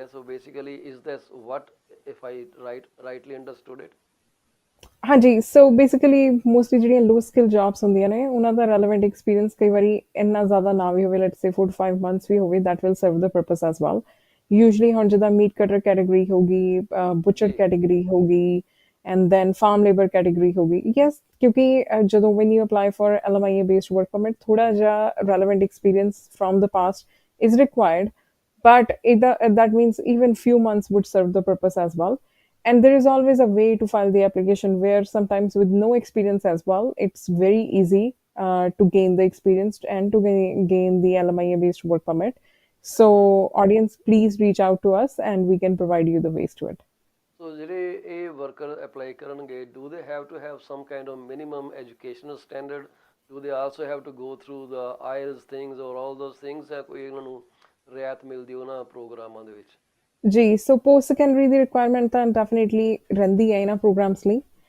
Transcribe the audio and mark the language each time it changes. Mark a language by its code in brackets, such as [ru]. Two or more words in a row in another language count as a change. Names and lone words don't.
[en] So basically is this what if I rightly understood it? ਹਾਂਜੀ, so basically mostly ਜਿਹੜੀਆਂ low skill jobs [pa] ਹੁੰਦੀਆਂ ਨੇ, ਉਹਨਾਂ ਦਾ [en] relevant experience [pa] ਕਈ ਵਾਰੀ ਇੰਨਾ ਜ਼ਿਆਦਾ ਨਾ ਵੀ ਹੋਵੇ, [en] let's say 4 to 5 months [pa] ਵੀ ਹੋਵੇ, [en] that will serve the purpose as well. [pa] ਯੂਜੂਅਲੀ ਹੁਣ ਜਿੱਦਾਂ [en] meat cutter category [pa] ਹੋ ਗਈ, [en] butcher category [pa] ਹੋ ਗਈ, [en] and then farm labor category ਹੋਗੀ, yes, [pa] ਕਿਉਂਕਿ ਜਦੋਂ [en] when you apply for LMIA based work permit, [pa] ਥੋੜਾ ਜਿਹਾ [en] relevant experience from the past is required, but that means even few months would serve the purpose as well. And there is always a way to file the application where sometimes with no experience as well, it's very easy to gain the experience and to gain the LMIA based work permit. So audience, please reach out to us and we can provide you the ways to it. [pa] ਸੋ ਜਿਹੜੇ ਇਹ ਵਰਕਰ ਅਪਲਾਈ ਕਰਨਗੇ, [en] do they have to have some kind of minimum educational standard? Do they also have to go through the IELTS things or all those things? [pa] ਹੈ ਕੋਈ ਇਹਨਾਂ ਨੂੰ ਰਿਆਇਤ ਮਿਲਦੀ ਉਹਨਾਂ ਪ੍ਰੋਗਰਾਮਾਂ ਦੇ ਵਿੱਚ? ਜੀ, ਸੋ [en] post secondary [pa] ਦੀ ਰਿਕੁਆਇਰਮੈਂਟ ਤਾਂ ਡੈਫੀਨੇਟਲੀ ਰਹਿੰਦੀ ਹੈ ਇਹਨਾਂ ਪ੍ਰੋਗਰਾਮਸ ਲਈ।